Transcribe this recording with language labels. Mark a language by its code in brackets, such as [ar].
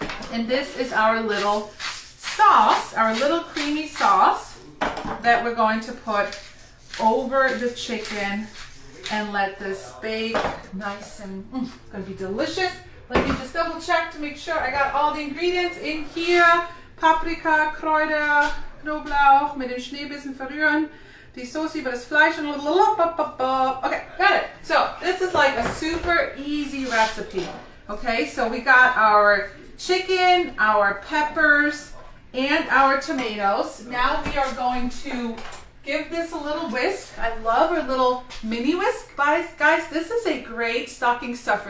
[en] And this is our little sauce, our little creamy sauce that we're going to put over the chicken and let this bake nice and gonna be delicious. Let me just double check to make sure I got all the ingredients in here. [de] Paprika, Kräuter, Knoblauch, mit dem Schneebissen verrühren. Die Sauce über das Fleisch und [en] okay, got it. So this is like a super easy recipe. Okay, so we got our chicken, our peppers, and our tomatoes. Now we are going to give this a little whisk. I love our little mini whisk, guys. This is a great stocking stuffer.